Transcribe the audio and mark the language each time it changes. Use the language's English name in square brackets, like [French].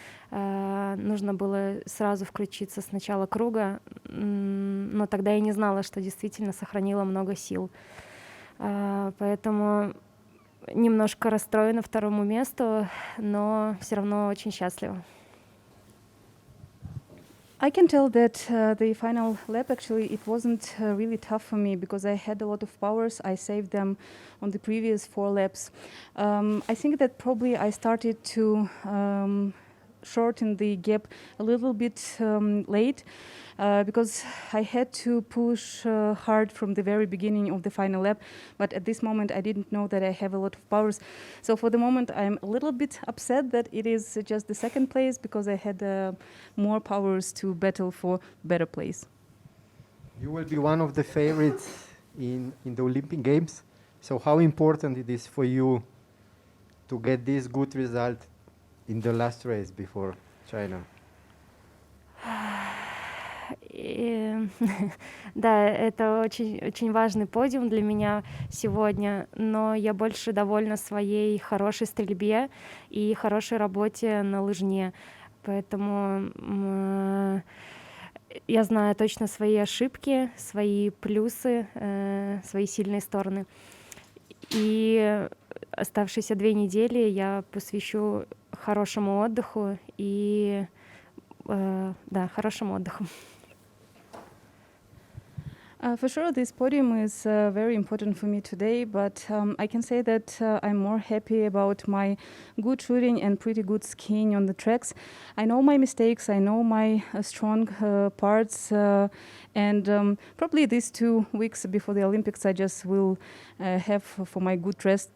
[Russian] Нужно было сразу включиться с начала круга, но тогда я не знала, что действительно сохранила много сил. Поэтому немножко расстроена 2-му месту, но все равно очень счастлива. [English] I can tell that the final lap actually it wasn't really tough for me because I had a lot of powers. I saved them on the previous 4 laps. I think that probably I started to shorten the gap a little bit late because I had to push hard from the very beginning of the final lap. But at this moment, I didn't know that I have a lot of powers. So for the moment, I'm a little bit upset that it is just the second place because I had more powers to battle for better place. You will be one of the favorites in the Olympic Games. So how important it is for you to get this good result in the last race before China? [Russian] Да, это очень важный подиум для меня сегодня, но я больше довольна своей хорошей стрельбе и хорошей работе на лыжне. Поэтому я знаю точно свои ошибки, свои плюсы, свои сильные стороны. И оставшиеся 2 недели я посвящу хорошему отдыху и хорошему отдыху. [English] For sure, this podium is very important for me today, but I can say that I'm more happy about my good shooting and pretty good skiing on the tracks. I know my mistakes, I know my strong parts, and probably these 2 weeks before the Olympics, I just will have for my good rest.